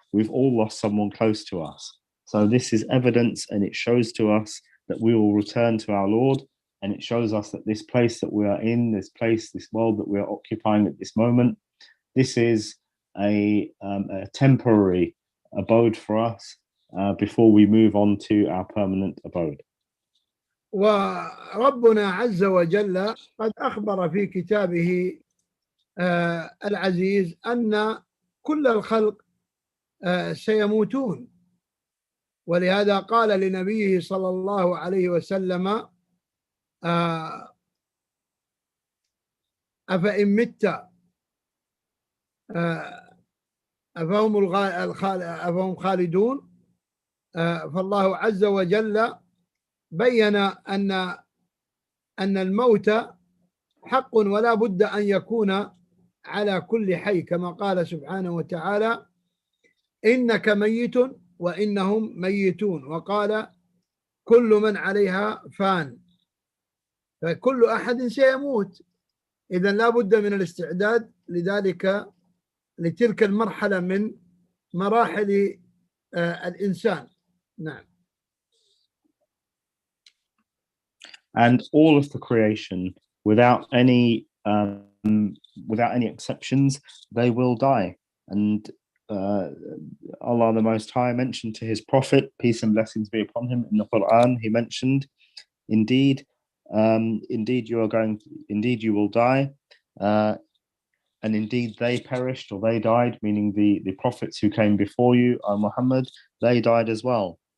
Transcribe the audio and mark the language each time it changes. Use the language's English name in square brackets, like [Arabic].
[English] We've all lost someone close to us. So this is evidence, and it shows to us that we will return to our Lord, and it shows us that this place that we are in, this place, this world that we are occupying at this moment, this is a temporary abode for us before we move on to our permanent abode. [Arabic] وربنا عز وجل قد أخبر في كتابه العزيز أن كل الخلق سيموتون، ولهذا قال لنبيه صلى الله عليه وسلم: أفإن مت أفهم خالدون. فالله عز وجل بين أن الموت حق ولا بد أن يكون على كل حي، كما قال سبحانه وتعالى: إنك ميت وإنهم ميتون، وقال: كل من عليها فان. فكل أحد سيموت، إذا لا بد من الاستعداد لتلك المرحلة من مراحل الإنسان. نعم. [English] And all of the creation, without any exceptions, they will die. And Allah the Most High mentioned to his Prophet, peace and blessings be upon him, in the Quran, he mentioned, indeed you will die, and indeed they perished, or they died, meaning the prophets who came before you, Muhammad, they died as well.